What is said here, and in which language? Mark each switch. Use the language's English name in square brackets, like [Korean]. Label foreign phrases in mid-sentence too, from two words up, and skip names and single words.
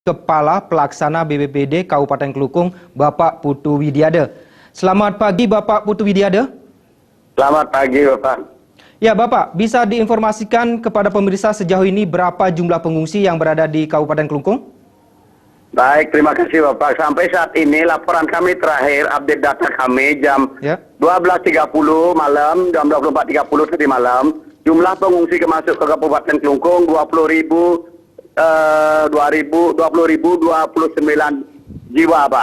[Indonesian] Kepala Pelaksana BPBD Kabupaten Kelungkung, Bapak Putu Widiada. Selamat pagi, Bapak Putu Widiada. Selamat pagi, Bapak. Ya, Bapak, bisa diinformasikan kepada pemirsa sejauh ini berapa jumlah pengungsi yang berada di Kabupaten Kelungkung? Baik, terima kasih, Bapak. Sampai saat ini laporan kami terakhir, update data kami jam 12.30 malam, jam 24.30 tadi malam, jumlah pengungsi masuk ke Kabupaten Kelungkung 20.029 jiwa, Pak.